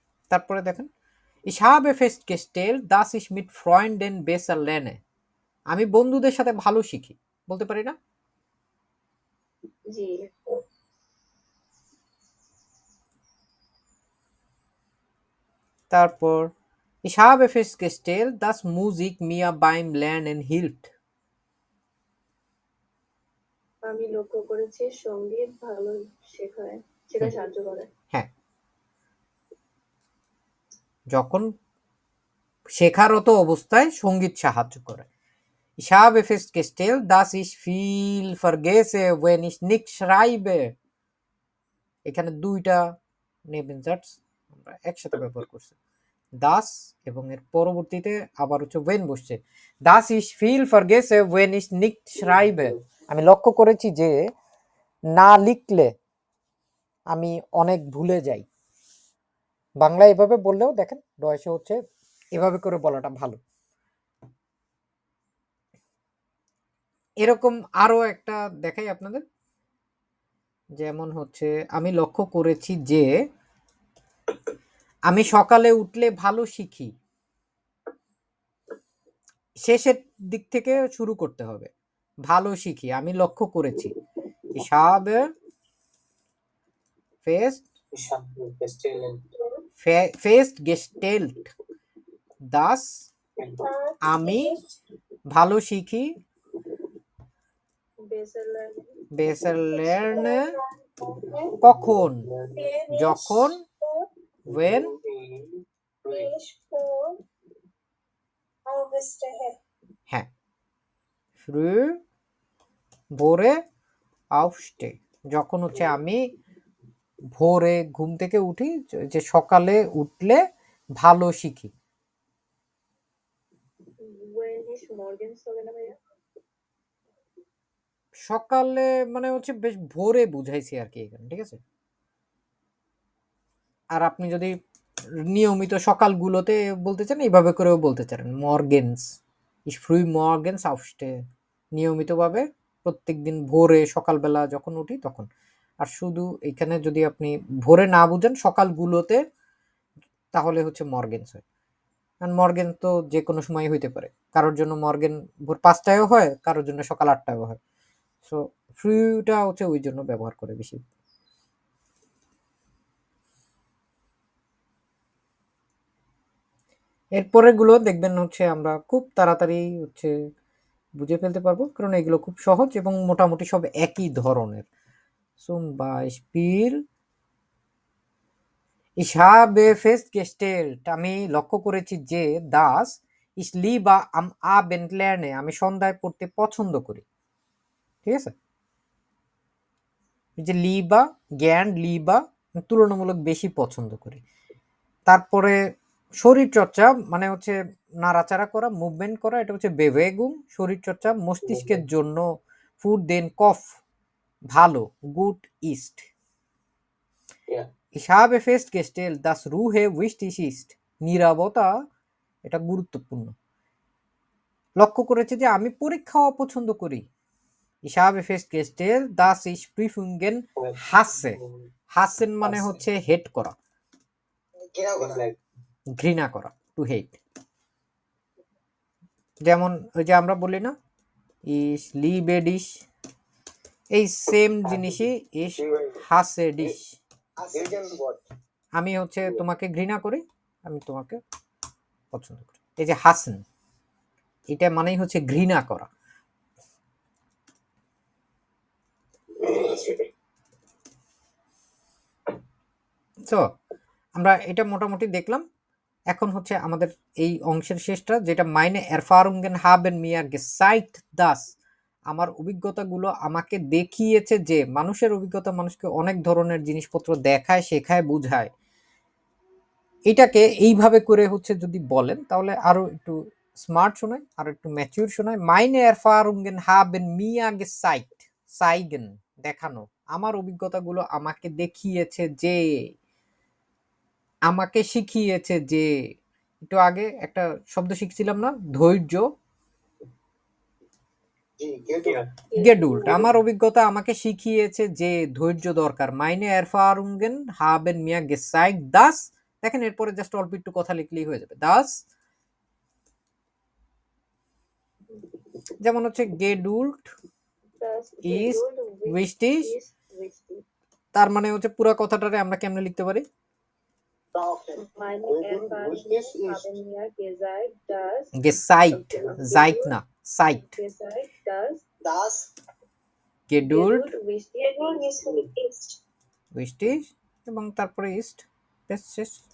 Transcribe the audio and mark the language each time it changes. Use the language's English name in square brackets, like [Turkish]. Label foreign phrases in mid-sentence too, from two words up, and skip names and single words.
[Bangla] তারপরে দেখেন [German] ich habe festgestellt dass ich mit Freunden besser lerne [Bangla] আমি বন্ধুদের সাথে ভালো শিখি বলতে পারি না জি [German] তারপর ich habe festgestellt dass Musik mir beim Lernen hilft [Bangla] আমি লক্ষ্য করেছি সঙ্গীত ভালো শেখায় সাহায্য করে হ্যাঁ যখন শেখারত অবস্থায় সঙ্গীত সাহায্য করে [German] ich habe festgestellt dass ich viel vergesse wenn ich nicht schreibe [Bangla] এখানে দুইটা নেবেনজার্টস আমরা একসাথে ব্যবহার করছি das এবং এর পরবর্তীতে আবার হচ্ছে when বসছে [German] das ich viel vergesse wenn ich nicht schreibe [Bangla] আমি লক্ষ্য করেছি যে না লিখলে আমি অনেক ভুলে যাই বাংলা এভাবে বললেও দেখেন ডয়েশে হচ্ছে এভাবে করে বলাটা ভালো এরকম আরো একটা দেখাই আপনাদের যেমন হচ্ছে আমি লক্ষ্য করেছি যে আমি সকালে উঠলে ভালো শিখি শেষের দিক থেকে শুরু করতে হবে ভালো শিখি আমি লক্ষ্য করেছি [German] ich habe festgestellt dass [Bangla] আমি ভালো শিখি [German] besser lerne [Bangla] কখন যখন when হ্যাঁ früh ভোরে aufstehen যখন হচ্ছে আমি ভোরে ঘুম থেকে উঠি যে সকালে উঠলে ভালো শিখি সকালে মানে হচ্ছে বেশ ভোরে বুঝাইছি আর কি এখানে ঠিক আছে আর আপনি যদি নিয়মিত সকালগুলোতে বলতে চান এইভাবে করেও বলতে চান মর্গেন্স [German] ich früh morgens aufstehe [Bangla] নিয়মিতভাবে প্রত্যেকদিন ভোরে সকালবেলা যখন উঠি তখন আর শুধু এখানে যদি আপনি ভোরে না বুঝেন সকালগুলোতে তাহলে হচ্ছে মর্গেন্স হয় কারণ মর্গেন তো যে কোনো সময় হইতে পারে কারোর জন্য মর্গেন ভোর 5টায়ও হয় কারোর জন্য সকাল 8টায়ও হয় সো ফ্রুটা হচ্ছে ওই জন্য ব্যবহার করে বেশি এরপরের গুলো দেখবেন হচ্ছে আমরা খুব তাড়াতাড়ি হচ্ছে বুঝে ফেলতে পারবো কারণ এগুলো খুব সহজ এবং মোটামুটি সব একই ধরনের [German] zum Beispiel ich habe festgestellt [Bangla] আমি লক্ষ্য করেছি যে [German] das ich lieber am Abend lerne [Bangla] আমি সন্ধ্যায় পড়তে পছন্দ করি ঠিক আছে এই যে লিবা জ্ঞান লিবা তুলনামূলক বেশি পছন্দ করি তারপরে শরীর চর্চা মানে হচ্ছে নাড়াচাড়া করা মুভমেন্ট করা এটা হচ্ছে বেভেগুম শরীর চর্চা মস্তিষ্কের জন্য [German] für den Kopf [Bangla] ভালো [German] gut ist [Bangla] ich habe festgestellt dass Ruhe wichtig ist নীরবতা এটা গুরুত্বপূর্ণ লক্ষ্য করেছি যে আমি পরীক্ষা অপছন্দ করি ich habe festgestellt dass ich Prüfungen hasse hassen মানে হচ্ছে হেট করা ঘৃণা করা [English] to hate [Bangla] যেমন ওই যে আমরা বলি না [German] ich liebe dich [Bangla] এই সেম জিনিসই [German] ich hasse dich [Bangla] আমি হচ্ছে তোমাকে ঘৃণা করি আমি তোমাকে পছন্দ করি এই যে হাসেন এটা মানেই হচ্ছে ঘৃণা করা তো আমরা এটা মোটামুটি দেখলাম এখন হচ্ছে আমাদের এই অংশের শেষটা যেটা মাইনে [German] Erfahrungen haben mir gezeigt dass [Bangla] আমার অভিজ্ঞতাগুলো আমাকে দেখিয়েছে যে মানুষের অভিজ্ঞতা মানুষকে অনেক ধরনের জিনিসপত্র দেখায় শেখায় বুঝায় এটাকে এইভাবে করে হচ্ছে যদি বলেন তাহলে আরো একটু স্মার্ট শোনায় আর একটু ম্যাচিউর শোনায় মাইনে [German] Erfahrungen haben mir gezeigt zeigen [Bangla] দেখানো আমার অভিজ্ঞতাগুলো আমাকে দেখিয়েছে যে আমাকে শিখিয়েছে যে একটু আগে একটা শব্দ শিখছিলাম না ধৈর্য গেডুল্ট আমার অভিজ্ঞতা আমাকে শিখিয়েছে যে ধৈর্য দরকার মাইনে [German] Erfahrungen haben mir gezeigt dass [Bangla] দেখেন এরপরে জাস্ট অল্প একটু কথা লিখলেই হয়ে যাবে। দাস, যেমন হচ্ছে গেডুল্ট [German] Das ইজ Geduld উইস্টিস, ist wichtig. [Bangla] তার মানে হচ্ছে পুরো কথাটারে আমরা কেমনে লিখতে পারি? [German] Meine Geduld ist Erfahrungen haben mir gezeigt, dass gezeigt, zeigt [Bangla] না, সাইট। [German] gezeigt, dass Das গেডুল্ট Geduld wichtig ist. [Bangla] উইস্টিস এবং তারপরে ইস্ট, বেশ শেষ।